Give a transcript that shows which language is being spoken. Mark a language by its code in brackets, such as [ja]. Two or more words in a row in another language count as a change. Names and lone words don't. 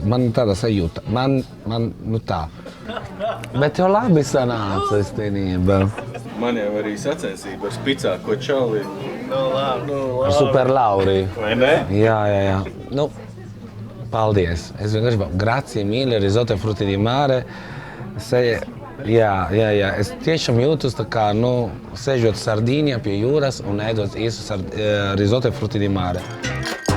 [lv] Man tāda sajūta. Man tā. Bet jau labi sanāca, īstenībā. Man jau arī sacensība ar spicāko čali. Ar Super Lauri. Vai ne? Jā. Paldies. Es vienkārši [it] grazie mille, risotto frutti di mare. [lv] Jā. Es tiešām jūtos tā kā, sēžot Sardīnijā pie jūras un ēdot īsu [it] risotto frutti di mare.